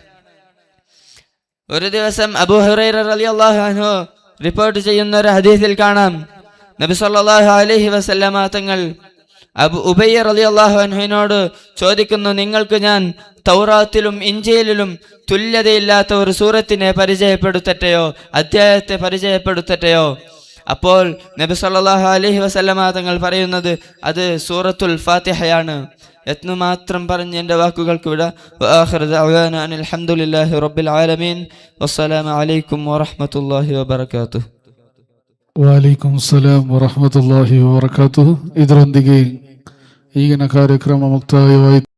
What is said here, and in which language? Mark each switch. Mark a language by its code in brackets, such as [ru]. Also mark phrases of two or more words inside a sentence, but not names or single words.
[ml] ഒരു ദിവസം അബൂ ഹുറൈറ [ar] رضي الله عنه [ml] റിപ്പോർട്ട് ചെയ്യുന്ന ഒരു ഹദീസിൽ കാണാം, നബി [ar] صلى الله عليه وسلم [ml] തങ്ങൾ ഉബയ്യ റളിയല്ലാഹു അൻഹുവിനോട് ചോദിക്കുന്നു, നിങ്ങൾക്ക് ഞാൻ തൗറാത്തിലും ഇഞ്ചീലിലും തുല്യതയില്ലാത്ത ഒരു സൂറത്തിനെ പരിചയപ്പെടുത്തട്ടെയോ, അധ്യായത്തെ പരിചയപ്പെടുത്തട്ടെയോ? അപ്പോൾ നബി [ar] صلى الله عليه وسلم [ml] തങ്ങൾ പറയുന്നത് അത് സൂറത്തുൽ ഫാത്തിഹയാണ്. എന്നു മാത്രം പറഞ്ഞ് എൻ്റെ വാക്കുകൾക്ക് വിട. [ar] وآخر دعوانا أن الحمد لله رب العالمين. والسلام عليكم ورحمة الله وبركاته. وعليكم السلام ورحمة الله وبركاته. [kn] ಇದರೊಂದಿಗೆ ಈಗಿನ ಕಾರ್ಯಕ್ರಮ ಮುಕ್ತಾಯವಾಯಿತು.